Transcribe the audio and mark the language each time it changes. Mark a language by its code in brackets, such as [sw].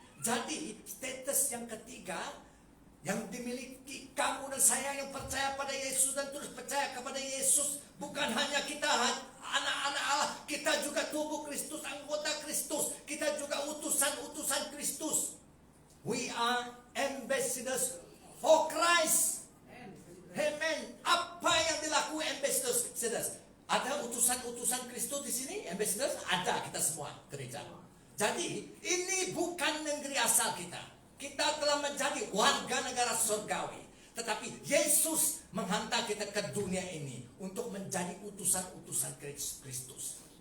[ms] Jadi status yang ketiga yang dimiliki kamu dan saya yang percaya pada Yesus dan terus percaya kepada Yesus, bukan hanya kita anak-anak Allah, kita juga tubuh Kristus, anggota Kristus, kita juga utusan Kristus. [en] We are ambassadors for Christ. [ms] Amen. Apa yang dilakukan ambassadors? Ada utusan Kristus di sini, ambassadors? Ada, kita semua gereja. Jadi ini bukan negeri asal kita. Kita telah menjadi warga negara surgawi. Tetapi Yesus menghantar kita ke dunia ini untuk menjadi utusan Kristus.